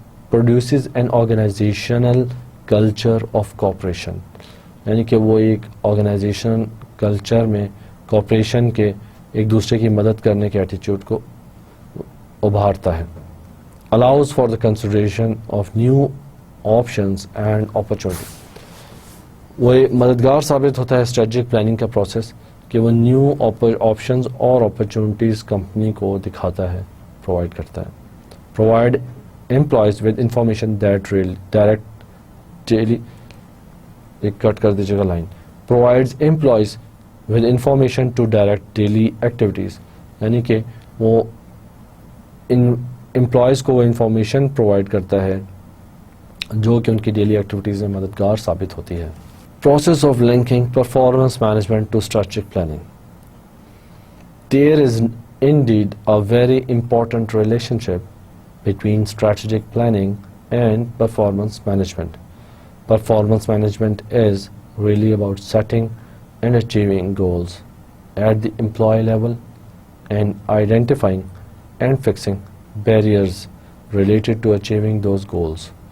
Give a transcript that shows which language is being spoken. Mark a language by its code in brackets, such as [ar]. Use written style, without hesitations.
[en] Produces an organisational culture of cooperation. [ur] یعنی کہ وہ ایک آرگنائزیشن کلچر میں کوپریشن کے ایک دوسرے کی مدد کرنے کے ایٹیچیوڈ کو ابھارتا ہے. [en] allows for the consideration of new options and opportunity. [ur] وہ مددگار ثابت ہوتا ہے اسٹریٹجک پلاننگ کا پروسیس کہ وہ نیو آپشنز اور اپرچونیٹیز کمپنی کو دکھاتا ہے، پرووائڈ کرتا ہے. [en] provide employees with information that direct daily [ur] ایک کٹ کر دیجیے گا line. [en] provides employees with information to direct daily activities. [ur] یعنی کہ وہ امپلائیز کو وہ انفارمیشن پرووائڈ کرتا ہے جو کہ ان کی ڈیلی ایکٹیویٹیز میں مددگار ثابت ہوتی ہے. [en] Process of linking performance management to strategic planning. There is indeed a very important relationship between strategic planning and performance management. Performance management is really about setting and achieving goals at the employee level and identifying and fixing barriers related to achieving those goals.